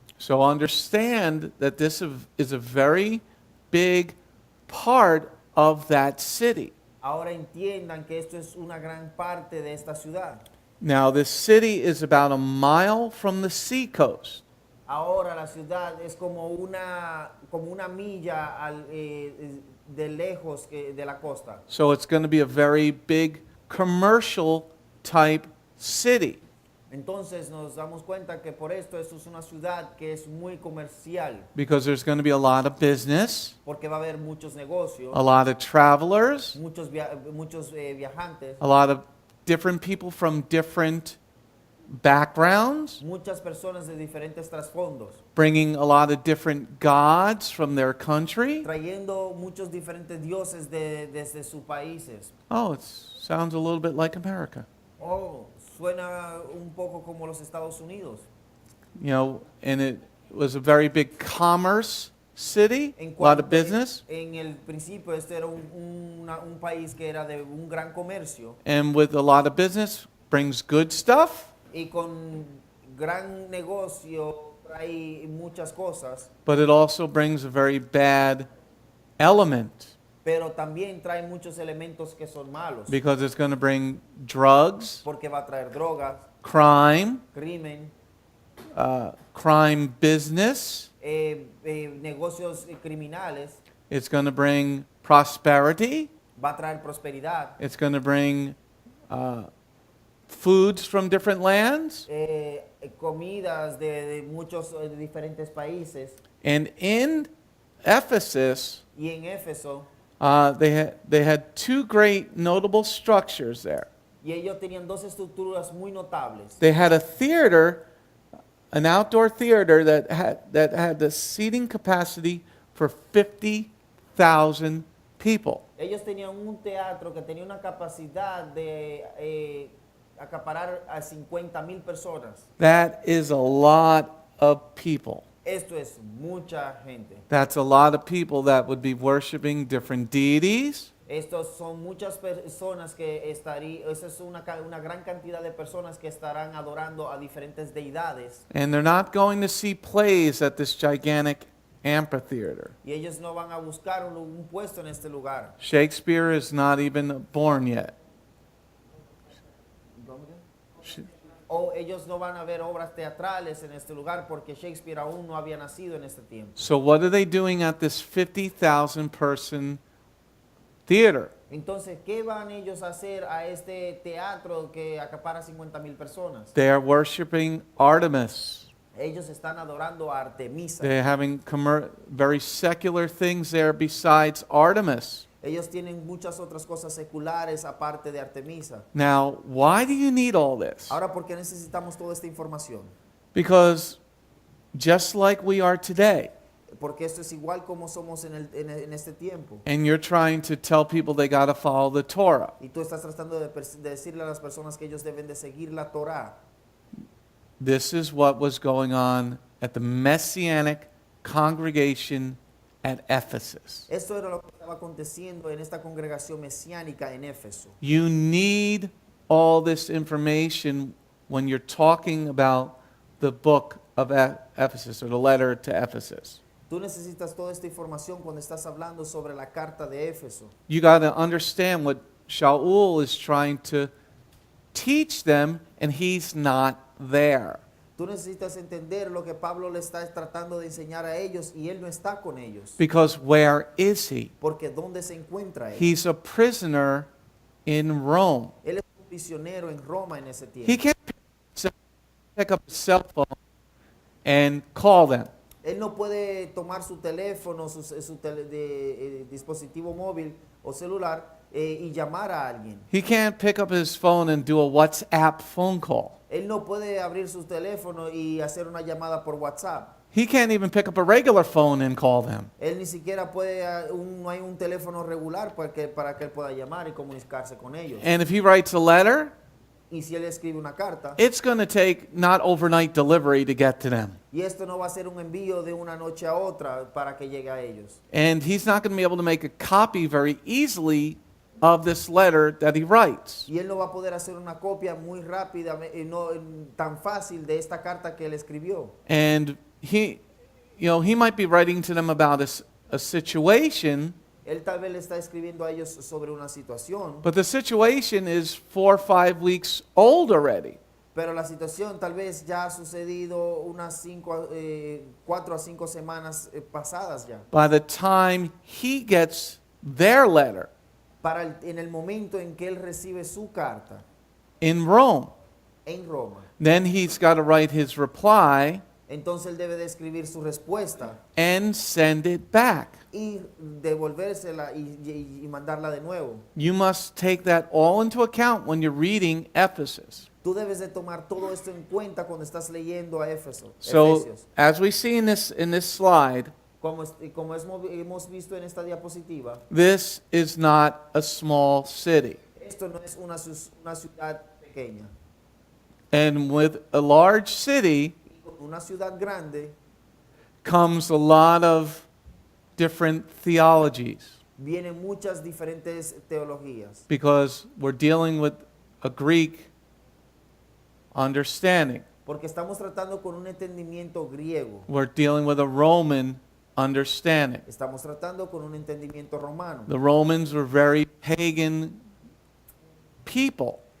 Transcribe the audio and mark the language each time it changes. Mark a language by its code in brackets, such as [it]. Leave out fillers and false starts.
[en] So understand that this is a very big part of that city. [es] Ahora entiendan que esto es una gran parte de esta ciudad. [en] Now, this city is about a mile from the seacoast. [es] Ahora la ciudad es como una milla de lejos de la costa. [en] So it's going to be a very big commercial type city. [es] Entonces nos damos cuenta que por esto es una ciudad que es muy comercial, [en] Because there's going to be a lot of business, [es] porque va a haber muchos negocios, [en] a lot of travelers, [es] muchos viajantes, [en] a lot of different people from different backgrounds, [es] muchas personas de diferentes trasfondos, [en] bringing a lot of different gods from their country. [es] trayendo muchos diferentes dioses desde sus países. [en] Oh, it sounds a little bit like America. [es] Oh, suena un poco como los Estados Unidos. [en] And it was a very big commerce city, [es] En [en] a lot of [es] cuanto- [en] business. [es] En el principio este era un país que era de un gran comercio [en] And with a lot of business brings good stuff, [es] y con gran negocio trae muchas cosas, [en] but it also brings a very bad element [es] pero también trae muchos elementos que son malos, [en] because it's going to bring drugs, [es] porque va a traer drogas, [en] crime, [es] crimen, [en] crime business. [es] negocios criminales, [en] It's going to bring prosperity. [es] va a traer prosperidad, [en] It's going to bring foods from different lands. [es] comidas de muchos diferentes países. [en] And in Ephesus, [es] Y en Éfeso, [en] they had two great notable structures there. [es] y ellos tenían dos estructuras muy notables. [en] They had a theater, an outdoor theater that had the seating capacity for 50,000 people. [es] Ellos tenían un teatro que tenía una capacidad de acaparar a 50,000 personas. [en] That is a lot of people. [es] Esto es mucha gente. [en] That's a lot of people that would be worshiping different deities. [es] Estos son muchas personas que estarían, esa es una gran cantidad de personas que estarán adorando a diferentes deidades. [en] And they're not going to see plays at this gigantic amphitheater. [es] Y ellos no van a buscar un puesto en este lugar. [en] Shakespeare is not even born yet. [es] O ellos no van a ver obras teatrales en este lugar porque Shakespeare aún no había nacido en este tiempo. [en] So what are they doing at this 50,000 person theater? [es] Entonces, ¿qué van ellos a hacer a este teatro que acapara 50,000 personas? [en] They are worshiping Artemis. [es] Ellos están adorando a Artemisa. [en] They're having very secular things there besides Artemis. [es] Ellos tienen muchas otras cosas seculares aparte de Artemisa. [en] Now, why do you need all this? [es] Ahora, ¿por qué necesitamos toda esta información? [en] Because just like we are today, [es] porque esto es igual como somos en este tiempo. [en] And you're trying to tell people they got to follow the Torah. [es] Y tú estás tratando de decirle a las personas que ellos deben de seguir la Torá. [en] This is what was going on at the Messianic congregation at Ephesus. [es] Esto era lo que estaba aconteciendo en esta congregación mesiánica en Éfeso. [en] You need all this information when you're talking about the book of Ephesus or the letter to Ephesus. [es] Tú necesitas toda esta información cuando estás hablando sobre la carta de Éfeso. [en] You got to understand what Shaul is trying to teach them, and he's not there. [es] Tú necesitas entender lo que Pablo le está tratando de enseñar a ellos y él no está con ellos. [en] Because where is he? [es] Porque ¿dónde se encuentra él? [en] He's a prisoner in Rome. [es] Él es un prisionero en Roma en ese tiempo. [en] He can't pick up his cell phone and call them. [es] Él no puede tomar su teléfono, su dispositivo móvil o celular y llamar a alguien. [en] He can't pick up his phone and do a WhatsApp phone call. [es] Él no puede abrir su teléfono y hacer una llamada por WhatsApp. [en] He can't even pick up a regular phone and call them. [es] Él ni siquiera puede, no hay un teléfono regular para que él pueda llamar y comunicarse con ellos. [en] And if he writes a letter, [es] Y si él escribe una carta, [en] it's going to take not overnight delivery to get to them. [es] y esto no va a ser un envío de una noche a otra para que llegue a ellos. [en] And he's not going to be able to make a copy very easily of this letter that he writes. [es] Y él no va a poder hacer una copia muy rápida, no tan fácil de esta carta que él escribió. [en] And he might be writing to them about a situation, [es] Él tal vez le está escribiendo a ellos sobre una situación, [en] but the situation is 4 or 5 weeks old already. [es] pero la situación tal vez ya ha sucedido unas 4 a 5 semanas pasadas ya. [en] By the time he gets their letter [es] En el momento en que él recibe su carta [en] in Rome, [es] en Roma, [en] then he's got to write his reply [es] entonces él debe de escribir su respuesta [en] and send it back. [es] y devolvérsela y mandarla de nuevo. [en] You must take that all into account when you're reading Ephesus. [es] Tú debes de tomar todo esto en cuenta cuando estás leyendo a [en] So, [es] Efesios. [en] as we see in this slide, [es] Como hemos visto en esta diapositiva, [en] this is not a small city. [es] esto no es una ciudad pequeña. [en] And with a large city [es] Una ciudad grande [en] comes a lot of different theologies, [es] vienen muchas diferentes teologías, [en] because we're dealing with a Greek understanding. [es] porque estamos tratando con un entendimiento griego, [en] We're dealing with a Roman understanding. [es] estamos tratando con un entendimiento romano. [en] The Romans were very pagan people.